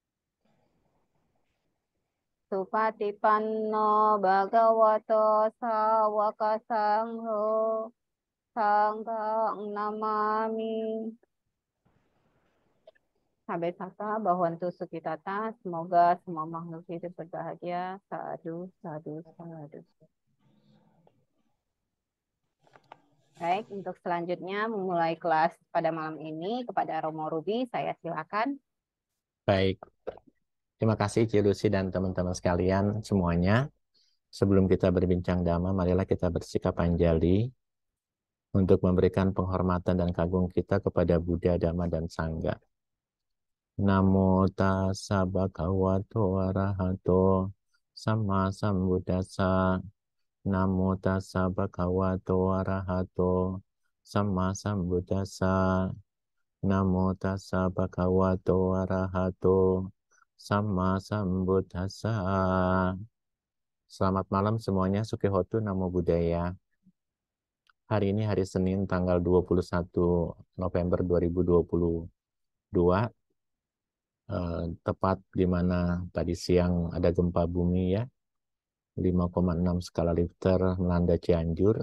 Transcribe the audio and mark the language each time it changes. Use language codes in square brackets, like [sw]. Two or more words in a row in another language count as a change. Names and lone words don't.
[pi] Supatipanno bhagavato sawaka sangho, sanghang namami. Sabe sata bahwantu sukitata, [id] semoga semua makhluk hidup berbahagia. [pi] Sadu, sadu, sadu. [id] Baik, untuk selanjutnya memulai kelas pada malam ini kepada Romo Ruby, saya silakan. Baik, terima kasih Ci Lucy dan teman-teman sekalian semuanya. Sebelum kita berbincang dhamma, marilah kita bersikap anjali untuk memberikan penghormatan dan kagum kita kepada Buddha, Dhamma, dan Sangha. [pi] Namo tassa bhagavato arahato samma sambuddhassa. Namo tassa bhagavato arahato samma sambuddhassa. Namo tassa bhagavato arahato samma sambuddhassa. [id] Selamat malam semuanya, [pi] Sukihotu Namo Buddhaya. [id] Hari ini hari Senin tanggal 21 November 2022, tepat di mana tadi siang ada gempa bumi ya, 5,6 skala Richter melanda Cianjur.